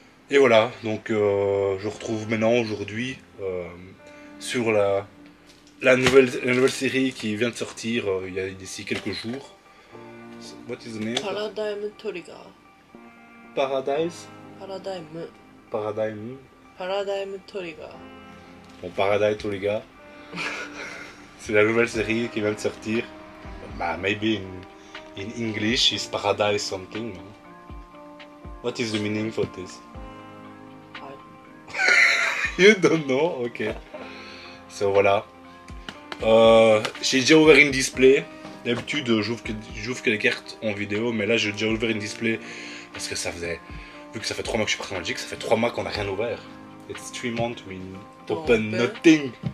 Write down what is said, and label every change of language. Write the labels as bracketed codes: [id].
[fr] Et voilà, donc je retrouve maintenant aujourd'hui sur la nouvelle série qui vient de sortir il y a d'ici quelques jours. [en] What is the name? Paradigm Trigger. Paradise? Paradigm Trigger. [fr] Bon, Paradise, les gars. C'est la nouvelle série qui vient de sortir. [en] Maybe in English is Paradise something. What is the meaning for this? You don't know? Ok. So voilà. [fr] J'ai déjà ouvert une display. D'habitude, j'ouvre que les cartes en vidéo, mais là, j'ai déjà ouvert une display parce que vu que ça fait 3 mois que je suis parti en Belgique, ça fait 3 mois qu'on n'a rien ouvert. [en] It's 3 months we open nothing.